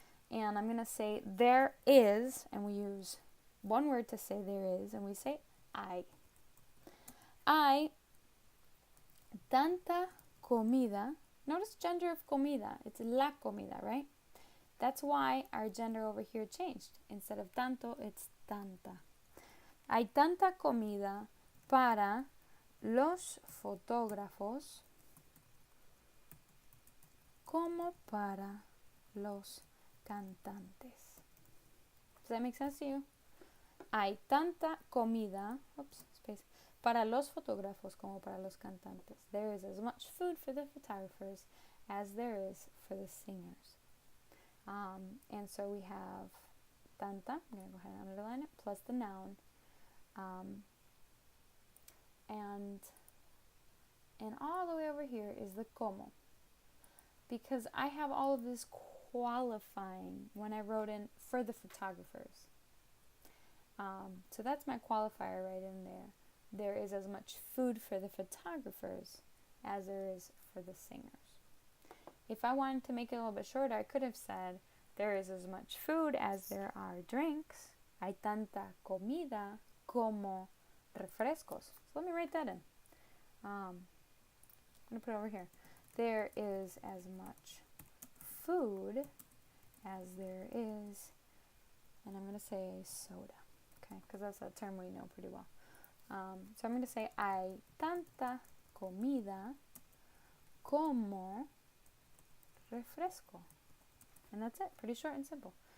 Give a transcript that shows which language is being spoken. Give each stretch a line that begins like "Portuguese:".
English: And I'm going to say there is, and we use one word to say there is, and we say hay.
Spanish: Hay tanta comida.
English: Notice gender of comida. It's la comida, right? That's why our gender over here changed. Instead of tanto, it's tanta.
Spanish: Hay tanta comida para los fotógrafos como para los cantantes.
English: Does that make sense to you?
Spanish: Hay tanta comida, para los fotógrafos como para los cantantes.
English: There is as much food for the photographers as there is for the singers. And so we have tanta, I'm going to go ahead and underline it, plus the noun. And all the way over here is the como. Because I have all of this qualifying when I wrote in for the photographers. So that's my qualifier right in there. There is as much food for the photographers as there is for the singers. If I wanted to make it a little bit shorter, I could have said there is as much food as there are drinks.
Spanish: Hay tanta comida como refrescos.
English: So let me write that in. I'm going to put it over here. There is as much food as there is, and I'm going to say soda, okay, because that's a term we know pretty well. So I'm going to say hay tanta comida como refresco. And that's it. Pretty short and simple.